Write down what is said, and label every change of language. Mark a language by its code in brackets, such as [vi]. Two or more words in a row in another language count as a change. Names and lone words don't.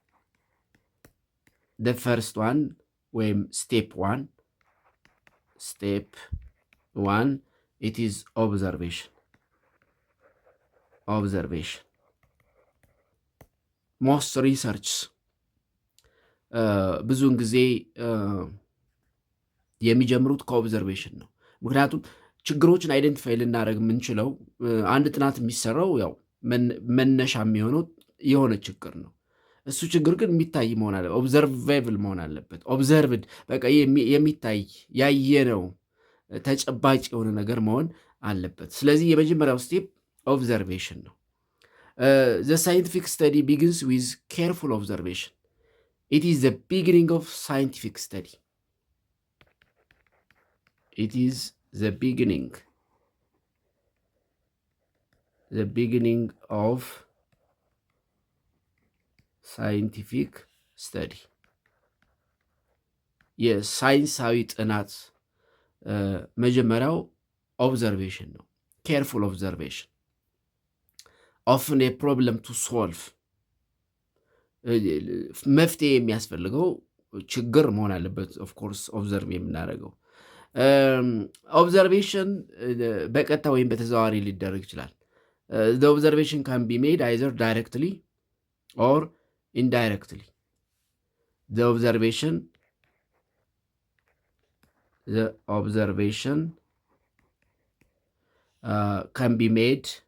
[en] The first one ወይም step one it is observation. Most research [am] ብዙውን ጊዜ የሚጀምሩት ከኦብዘርቬሽን ነው። ምክንያቱም ችግሮችን አይደንቲፋይ ልናደርግ የምንችለው አንድ ጥናት የሚሰራው ያው መነሻ የሚሆነው የሆነ ችግር ነው። እሱ ችግር ግን የሚታይ መሆን አለበት፣ ኦብዘርቬብል መሆን አለበት። ኦብዘርቭድ በቃ የሚታይ ያየነው ተጨባጭ የሆነ ነገር መሆን አለበት። ስለዚህ የመጀመሪያው ስቴፕ ኦብዘርቬሽን ነው። [en] the scientific study begins with careful observation. It is the beginning of scientific study. It is the beginning of scientific study. [am] የሳይንሳዊ ጥናት መጀመሪያው ኦብዘርቬሽን ነው። [en] careful observation often a problem to solve [am] መፍትሄ የሚያስፈልገው ችግር መሆን አለበት። [en] of course observe [am] የምናደርገው ኦብዘርቬሽን በቀጥታ ወይም በተዘዋዋሪ ሊደረግ ይችላል። [en] the observation can be made either directly or indirectly. The observation can be made